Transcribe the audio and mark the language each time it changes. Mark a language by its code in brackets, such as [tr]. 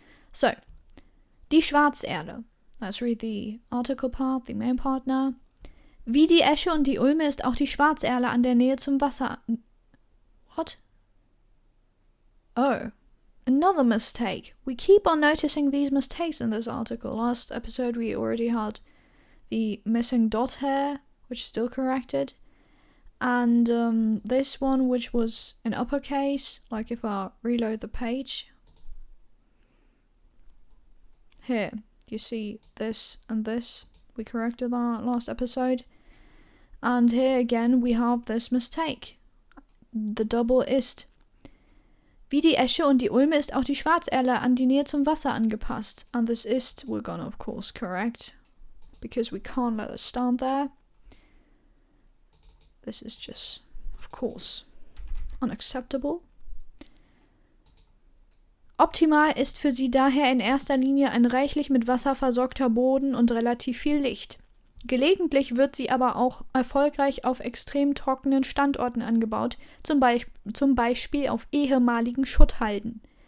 [en] So, [de] die Schwarzerle. [en] Let's read the article part, the main part now. [de] Wie die Esche und die Ulme ist auch die Schwarzerle an der Nähe zum Wasser. [en] What? Oh, another mistake. We keep on noticing these mistakes in this article. Last episode we already had the missing dot here, which is still corrected. And this one, which was in uppercase, like if I reload the page. Here, you see this and this. We corrected that last episode. And here again we have this mistake. The double ist. [de] Wie die Esche und die Ulme ist auch die Schwarzerle an die Nähe zum Wasser angepasst. [en] And this ist we're gonna of course correct, because we can't let it stand there. this is just, of course, unacceptable. [de] Optimal ist für sie daher in erster Linie ein reichlich mit Wasser versorgter Boden und relativ viel Licht. Gelegentlich wird sie aber auch erfolgreich auf extrem trockenen Standorten angebaut, zum Beispiel auf ehemaligen Schutthalden.